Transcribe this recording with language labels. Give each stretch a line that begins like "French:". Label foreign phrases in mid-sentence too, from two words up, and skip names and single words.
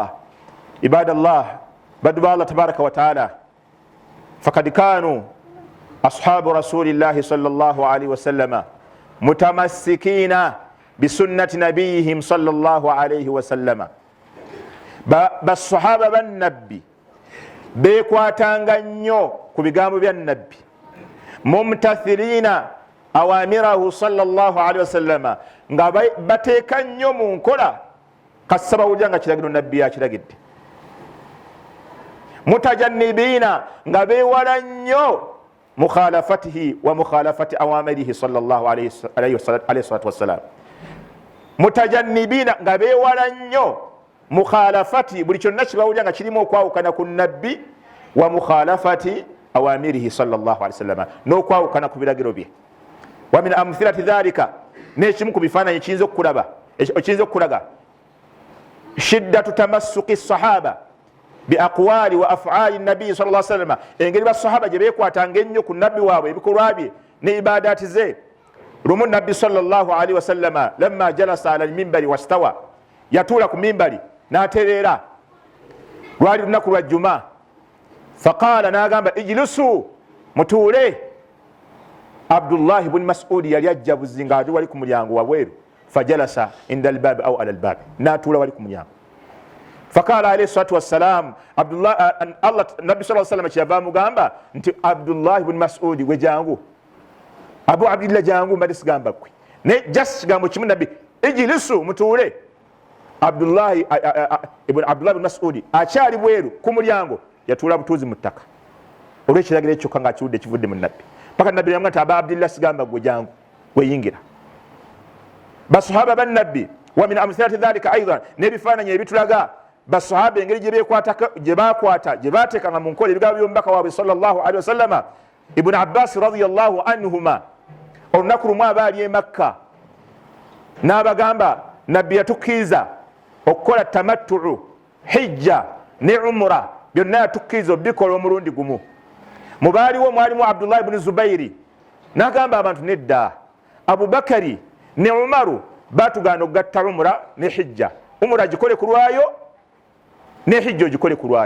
Arabic: عباد الله، بدو الله تبارك وتعالى، فقد كانوا أصحاب رسول الله صلى الله عليه وسلم متمسكين بسنة نبيهم صلى الله عليه وسلم. بالصحابة بالنبي
Ganda: bekwatanga nnyo ku bigambo bya nabbi,
Arabic: ممتثلين أوامره صلى الله عليه وسلم,
Ganda: nga bateeka nnyo mu nkola kasaba wulira nga kiragiro nabbi yakiragidde.
Arabic: Mutajannibina,
Ganda: nga beewala nnyo
Arabic: مخالفته ومخالفة أوامره صلى الله عليه الصلاة والسلام.
Ganda: Mutajannibina, nga beewala nnyo mukhalafati, buli kyonna kibawulira nga kirimu okwawukana ku nabbi,
Arabic: ومخالفة أوامره صلى الله عليه وسلم,
Ganda: n'okwawukana ku biragiro bye.
Arabic: ومن أمثلة ذلك,
Ganda: n'ekimu ku bifaananyi kiyinza okulaga
Arabic: شدة تمسك الصحابة بأقوال وأفعال النبي صلى الله عليه وسلم,
Ganda: engeri basahaba gye beekwatanga ennyo ku nabbi waabwe, ebikolwa bye ne ibadaati ze. Lumu nabbi
Arabic: صلى الله عليه وسلم لما جلس على المنبر واستوى,
Ganda: yatuula ku mimbari n'atereera, lwali lunaku lwa juma, faqala, n'agamba ijlisu, mutuule. Abdullah ibn Mas'ud yali ajja buzinga ati wali ku mulyango wabweru,
Arabic: فجلس عند الباب أو على الباب,
Ganda: n'atuula wali ku mulyango.
Arabic: فقال عليه الصلاة والسلام,
Ganda: nabbi
Arabic: صلى الله عليه وسلم
Ganda: kyava amugamba nti Abdullah ibn Mas'ud, gwe jangu, Abu Abdillah jangu, mbadde sigamba ggwe, ne just kigambo kimu nabbi, ijlisu, mutuule. Abdullah ibn Mas'ud akyali bweru ku mulyango, yatuula butuuzi mu ttaka olw'ekiragiro ekyokka nga akiwudde kivudde mu nabbi. Paka nabbi yamugamba nti Aba Abdillah, sigamba ggwe jangu, weyingira. Basahaba bannabbi,
Arabic: ومن أمثلة ذلك أيضا,
Ganda: n'ebifaananyi ebitulaga basahaba engeri gye bakwata, gye baateekanga mu nkola ebigambo by'omubaka waabwe
Arabic: صلى الله عليه وسلم. ابن عباس رضي الله عنهما,
Ganda: olunaku lumu abaali e Makka, n'abagamba nabbi yatukkiriza okukola tamattu'u, hijja ne umra, byonna yatukkiriza obikola omulundi gumu. Mubaaliwo mwalimu Abdullah ibn Zubairi, n'agamba abantu nedda, Abubakari ne Umaru baatugaana okugatta umra ne hijja, umra gikole ku lwayo ne hijja ogikole ku lwayo.